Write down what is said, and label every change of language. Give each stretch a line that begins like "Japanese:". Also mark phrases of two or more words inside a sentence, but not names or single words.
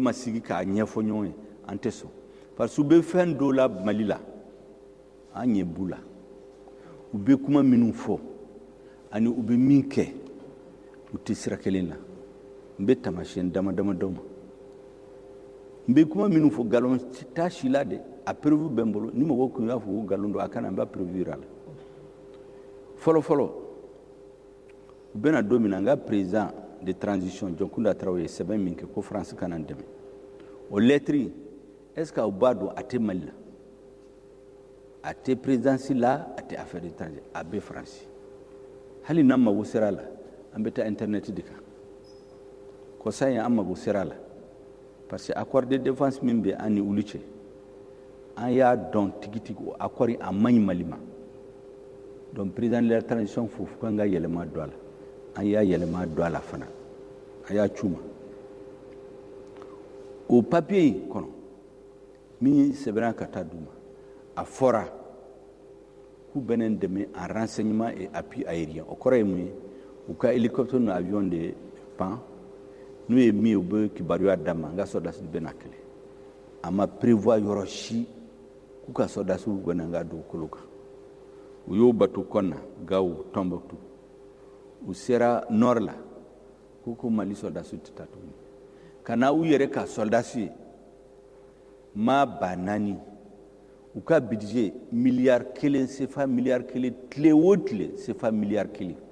Bambara: ma sigi k'a ɲɛfɔ ɲɔgɔn ye an tɛ sɔn
French: parce que
Bambara: u bɛ fɛn dɔw la Mali la an ɲɛ b'u la u bɛ kuma minnu fɔ ani u bɛ min kɛ u tɛ sira kelen la n bɛ taamasiyɛn dama-dama d'aw ma n bɛ kuma minnu fɔ nkalon t'a si la dɛ a preuve bɛ n bolo ni mɔgɔ tun y'a fɔ ko nkalon don a kana n b'a preuve yira a la fɔlɔ-fɔlɔ u bɛna don min na n ka
French: président de transition
Bambara: Jɔnkunda Tarawele ye sɛbɛn min kɛ ko France kana n dɛmɛ o lettre
French: est ce que
Bambara: aw b'a dɔn a tɛ Mali la a tɛ présidence la a tɛ
French: affaire étrangère
Bambara: a bɛ France hali n'an mago sera a la an bɛ taa internet de kan kɔsa in an mago sera a la
French: parce que accord de défense
Bambara: min bɛ an ni olu cɛ an y'a dɔn tigitigi o accord a man ɲi Mali ma donc
French: président de la transition
Bambara: fo kan ka yɛlɛma don a la an y'a yɛlɛma don a la fana a y'a c'u ma o papier in kɔnɔ min sɛbɛnna ka taa d'u ma a fɔra k'u bɛ ne dɛmɛ
French: en renseignement et appui aérien
Bambara: o kɔrɔ ye mun ye u ka hélicoptère ni avion de pan n'u ye min ye u bɛ kibaruya d'a ma n ka soldats bɛ na kɛlɛ a ma prévoir yɔrɔ si k'u ka soldats bɛ na n ka dugukolo kan u y'o bato kɔn na Gao Tombouctou u sera nord la k'u ko Mali soldats tɛ taa tuguni ka na u yɛrɛ ka soldats ye maa 4,000 u ka budget miliyari 1 CFA miliyari 1 tile o tile CFA miliyari 1